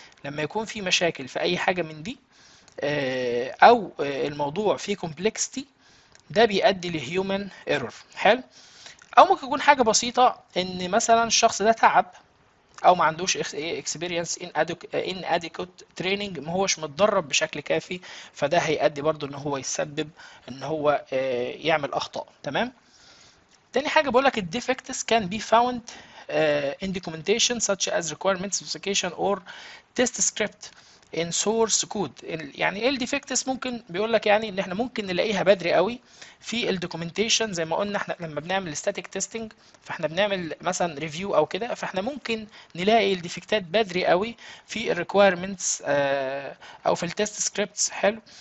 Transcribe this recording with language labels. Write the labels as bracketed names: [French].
[Arabic] لما يكون في مشاكل في اي حاجه من دي، او الموضوع فيه كومبلكسيتي، ده بيؤدي لهيومن ايرور. حلو. او ممكن يكون حاجه بسيطه، ان مثلا الشخص ده تعب او ما عندوش اكسبيرينس ان اديكوت تريننج، ما هوش متدرب بشكل كافي، فده هيؤدي برضو ان هو يسبب ان هو يعمل اخطاء. تمام. تاني حاجه بقول لك [English] الديفكتس can be found in documentation such as requirement specification or test script in source code. [Arabic] يعني ايه الديفكتس؟ ممكن بيقول لك يعني ان احنا ممكن نلاقيها بدري قوي في الدوكيومنتيشن. زي ما قلنا احنا لما بنعمل static testing، فاحنا بنعمل مثلا ريفيو او كده، فاحنا ممكن نلاقي الديفكتات بدري قوي في الريكويرمنتس او في التست سكريبتس. حلو.